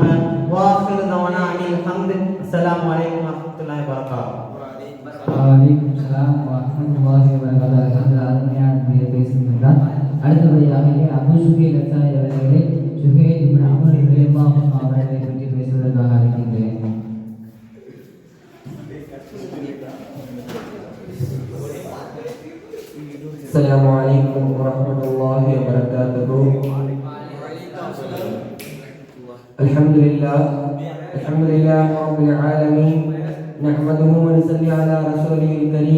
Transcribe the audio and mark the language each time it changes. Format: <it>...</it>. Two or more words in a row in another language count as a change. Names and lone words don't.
<ar>وآخر دعوانا أن الحمد. السلام عليكم ورحمة الله وبركاته. وعليكم السلام ورحمة الله وبركاته.</ar> <ta>அருமையான பேசுகின்றார். அடுத்தபடியாக அபூ சுஹைல் அன்சாரி அவர்களை சுஹைல் இப்னு அம்ர்</ta> <ar>رضي الله عنه</ar> <ta>அவர்களை பற்றி பேசுவதற்காக அழைக்கின்றேன்.</ta> <ar>السلام عليكم ورحمة الله وبركاته. الحمد لله رب العالمين، نحمده ونصلي على رسوله الكريم.</ar>